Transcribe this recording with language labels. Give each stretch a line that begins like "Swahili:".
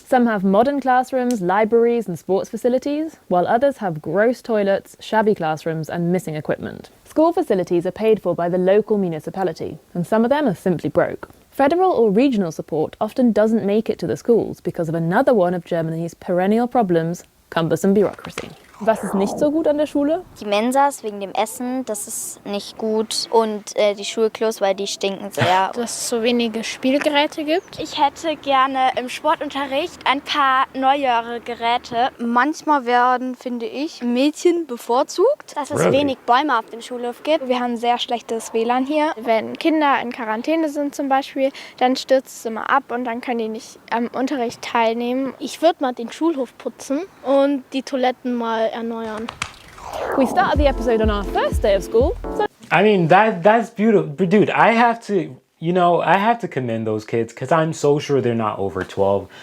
English: Some have modern classrooms, libraries and sports facilities, while others have gross toilets, shabby classrooms and missing equipment. School facilities are paid for by the local municipality, and some of them are simply broke. Federal or regional support often doesn't make it to the schools because of another one of Germany's perennial problems, cumbersome bureaucracy.
German: Was ist nicht so gut an der Schule? Die Mensas wegen dem Essen, das ist nicht gut. Und die Schulklos, weil die stinken sehr. Dass es so wenige Spielgeräte gibt. Ich hätte gerne im Sportunterricht ein paar neuere Geräte. Manchmal werden, finde ich, Mädchen bevorzugt. Dass es wenig Bäume auf dem Schulhof gibt. Wir haben sehr schlechtes WLAN hier. Wenn Kinder in Quarantäne sind zum Beispiel, dann stürzt es immer ab und dann können die nicht am Unterricht teilnehmen. Ich würde mal den Schulhof putzen und die Toiletten mal erneuern.
English: We started the episode on our first day of school, so I mean, that's beautiful. But dude, I have to commend those kids because I'm so sure they're not over 12.